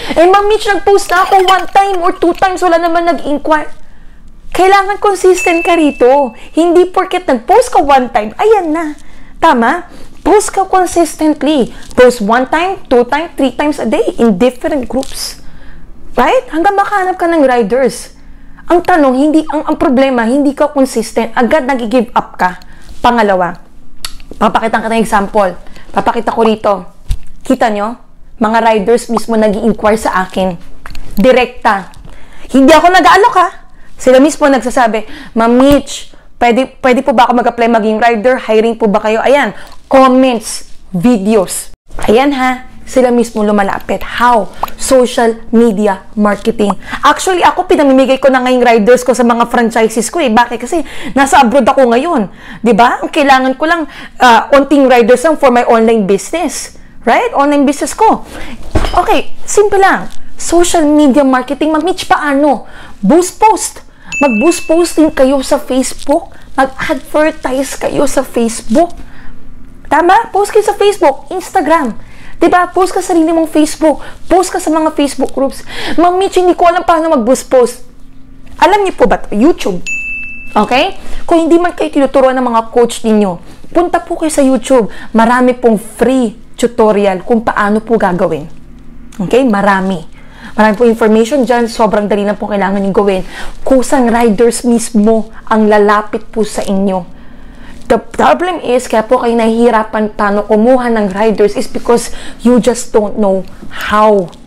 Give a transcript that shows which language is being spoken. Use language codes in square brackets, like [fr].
[tl] Eh, Ma'am Mitch, nag-post na ako 1 time or 2 times, wala naman nag-inquire. Kailangan consistent ka rito. Hindi porket nag-post ka 1 time, ayan na. Tama? Post ka consistently. [en] Post 1 time, 2 times, 3 times a day in different groups. [tl] Right? Hanggang makahanap ka ng riders. Ang tanong, ang problema, hindi ka consistent. Agad nag-give up ka. Pangalawa, papakita ka ng example. Papakita ko rito. Kita nyo? Mga riders mismo nag-i-inquire sa akin. Direkta. Hindi ako nag-aalok ha. Sila mismo nagsasabi, Ma'am Mitch, pwede po ba ako mag-apply maging rider? Hiring po ba kayo? Ayan, comments, videos. Ayan ha, sila mismo lumalapit. How? [en] Social media marketing. [tl] Actually, ako pinamimigay ko na ngayong riders ko sa mga franchises ko eh. Bakit? Kasi nasa abroad ako ngayon. 'Di ba? Ang kailangan ko lang onting riders lang [en] for my online business. [tl] Right? Online business ko. Okay, simple lang. Social media marketing. Ma'am Mitch, paano? Boost post. Mag-boost posting kayo sa Facebook. Mag-advertise kayo sa Facebook. Tama? Post kayo sa Facebook, Instagram. Diba? Post ka sa sarili mong Facebook. Post ka sa mga Facebook groups. Ma'am Mitch, hindi ko alam paano mag-boost post. Alam niyo po ba ito? YouTube. Okay? Kung hindi man kayo tinuturuan ng mga coach ninyo, punta po kayo sa YouTube. Marami pong free tutorial kung paano po gagawin. Okay? Marami po information dyan. Sobrang dali na po kailangan nyo gawin. Kusang riders mismo ang lalapit po sa inyo. [en] The problem is, [tl] kaya po kayo nahihirapan paano kumuha ng riders [en] is because you just don't know how.